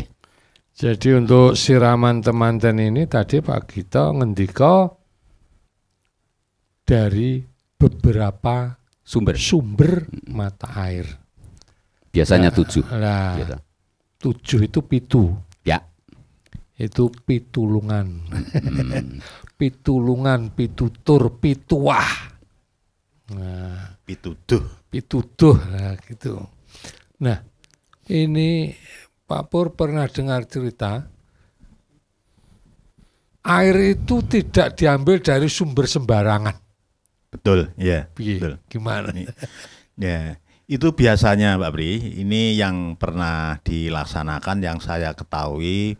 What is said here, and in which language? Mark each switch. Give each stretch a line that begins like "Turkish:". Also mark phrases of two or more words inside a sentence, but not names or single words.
Indonesian: Jadi untuk siraman temanten ini tadi Pak Gito ngendika dari beberapa sumber mata air. Biasanya 7. Nah, Gitu. 7 itu pitu. Ya. Itu pitulungan.
Javanese: Pitulungan, pitutur, pituah.
Indonesian: Nah, Pituduh. pituduh nah gitu. Nah, ini Pak Pur pernah dengar cerita air itu tidak diambil dari sumber sembarangan. Betul, ya. Piye? Betul. Gimana? Ya, itu biasanya Pak Bri, ini yang pernah dilaksanakan yang saya ketahui.